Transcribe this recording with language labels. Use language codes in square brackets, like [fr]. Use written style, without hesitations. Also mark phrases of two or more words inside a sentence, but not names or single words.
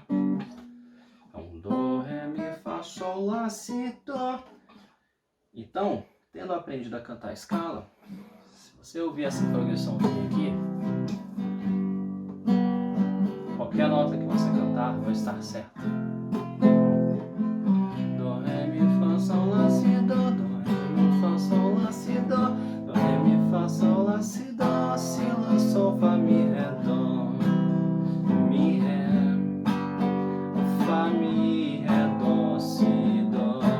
[pt] Então, Dó, Ré, Mi, Fá, Sol, Lá, Si, Dó. Então, tendo aprendido a cantar a escala, se você ouvir essa progressãozinha aqui, qualquer nota que você cantar vai estar certa. Dó, Ré, Mi, Fá, Sol, Lá, Si, Dó. Dó, Ré, Mi, Fá, Sol, Lá, Si, Dó. Dó, Ré, Mi, Fá, Sol, Lá, Si, Dó. Si, Lá, Sol, Fá, Mi, Ré, Dó. Mi, Ré, Fá, Mi, Ré, Dó, Si, Dó.